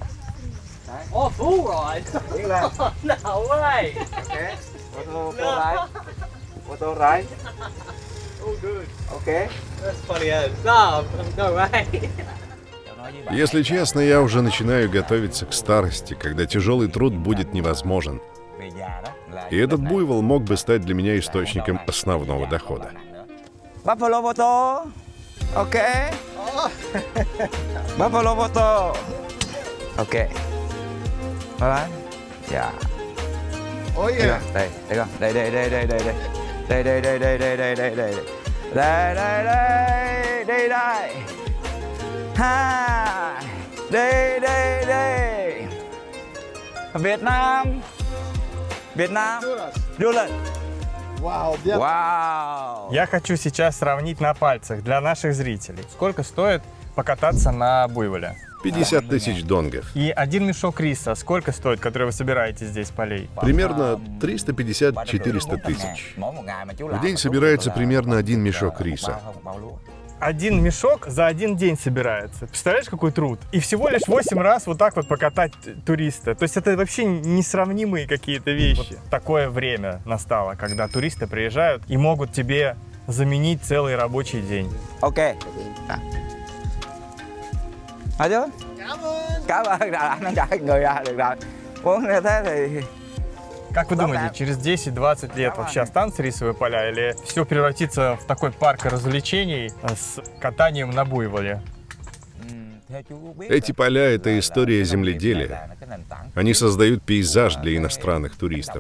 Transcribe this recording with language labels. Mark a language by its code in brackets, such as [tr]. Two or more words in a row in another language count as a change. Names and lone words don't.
[ru] Если честно, я уже начинаю готовиться к старости, когда тяжелый труд будет невозможен. И этот буйвол мог бы стать для меня источником основного дохода. [en] Buffalo photo. Okay. Buffalo photo. Okay. Bye. Yeah. Oh yeah. [vi] Đây, đây con. Đây đây đây đây đây đây. Đây đây đây đây đây đây đây đây. Đây đây đây đây đây. Ha. Đây đây đây. Việt Nam. Việt Nam. Du lịch. [ru] Вау! Я хочу сейчас сравнить на пальцах для наших зрителей. Сколько стоит покататься на буйволе? 50 тысяч донгов. И 1 мешок риса сколько стоит, который вы собираете здесь полей? Примерно 350-400 тысяч. В день собирается примерно 1 мешок риса. 1 мешок за 1 день собирается. Представляешь, какой труд? И всего лишь 8 раз вот так вот покатать туриста. То есть это вообще несравнимые какие-то вещи. Вот такое время настало, когда туристы приезжают и могут тебе заменить целый рабочий день. [vi] Ok. Hả chú? Cảm ơn đã trả người ra được rồi. Muốn như thế thì... [ru] Как вы думаете, через 10-20 лет вообще останутся рисовые поля или все превратится в такой парк развлечений с катанием на буйволе? Эти поля — это история земледелия. Они создают пейзаж для иностранных туристов.